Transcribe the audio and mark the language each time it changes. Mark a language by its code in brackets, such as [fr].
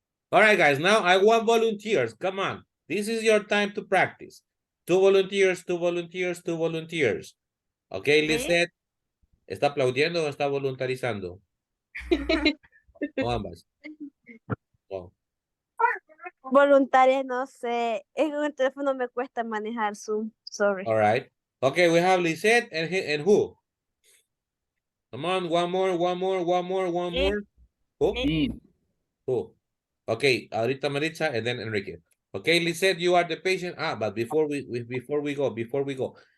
[en] All right, guys, now I want volunteers. Come on. This is your time to practice. 2 volunteers, 2 volunteers, 2 volunteers. Okay, Lizette. [es] ¿Está aplaudiendo o está voluntarizando? O ambas. Oh. Voluntaria, no sé. En el teléfono me cuesta manejar Zoom. Sorry. [en] All right. Okay, we have Lisette and who? Come on, one more. Me. Who? Me. Who? Okay, ahorita Maritza and then Enrique. Okay, Lisette, you are the patient. But before we go.